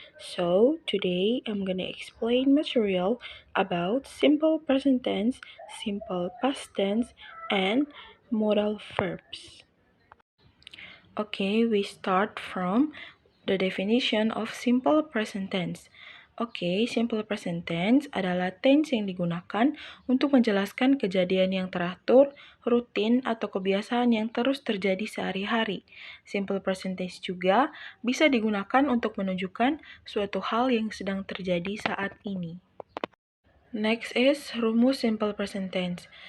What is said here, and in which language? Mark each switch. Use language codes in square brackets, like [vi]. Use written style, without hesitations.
[en] So today I'm gonna explain material about simple present tense, simple past tense, and modal verbs. Okay, we start from the definition of simple present tense. [id] Oke, simple present tense adalah tense yang digunakan untuk menjelaskan kejadian yang teratur, rutin, atau kebiasaan yang terus terjadi sehari-hari. Simple present tense juga bisa digunakan untuk menunjukkan suatu hal yang sedang terjadi saat ini. [en] Next is rumus simple present tense.